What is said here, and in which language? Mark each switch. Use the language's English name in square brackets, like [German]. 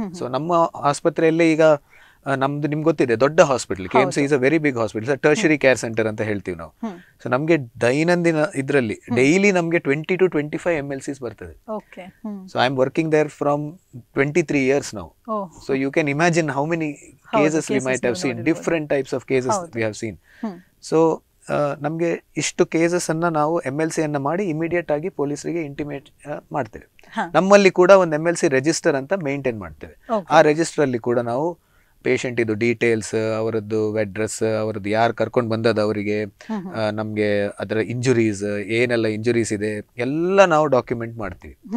[Kannada] So ನಮ್ಮ ಆಸ್ಪತ್ರೆಯಲ್ಲಿ ಈಗ ನಮ್ದು ನಿಮ್ಗೆ ಗೊತ್ತಿದೆ, ದೊಡ್ಡ hospital, KMC [English] is a very big hospital, [Kannada] tertiary care centre ಅಂತ ಹೇಳ್ತೀವಿ ನಾವು. ಸೊ ನಮ್ಗೆ ದೈನಂದಿನ ಇದರಲ್ಲಿ ಡೈಲಿ ನಮ್ಗೆ 20 to 25 MLCs ಬರ್ತದೆ. [English] So I am working there from 23 years now. So you can imagine how many cases we might have seen, different types of cases we have seen. [Kannada] So ನಮ್ಗೆ ಇಷ್ಟು cases ಅನ್ನ ನಾವು MLC ಅನ್ನ ಮಾಡಿ immediate ಆಗಿ ಪೊಲೀಸರಿಗೆ intimate ಮಾಡ್ತೇವೆ. ನಮ್ಮಲ್ಲಿ ಕೂಡ ಒಂದು MLC ರಿಜಿಸ್ಟರ್ ಅಂತ ಮೇಂಟೈನ್ ಮಾಡ್ತೇವೆ. ಆ ರಿಜಿಸ್ಟರ್ ಅಲ್ಲಿ ಕೂಡ ನಾವು ಪೇಷಂಟ್ ಇದು ಡೀಟೇಲ್ಸ್, ಅವರದ್ದು ಅಡ್ರೆಸ್, ಅವರದ್ದು ಯಾರು ಕರ್ಕೊಂಡು ಬಂದದ್ದು, ಅವರಿಗೆ ನಮ್ಗೆ ಅದರ ಇಂಜುರೀಸ್ ಏನೆಲ್ಲ ಇಂಜುರೀಸ್ ಇದೆ ಎಲ್ಲ ನಾವು ಡಾಕ್ಯುಮೆಂಟ್ ಮಾಡ್ತೀವಿ.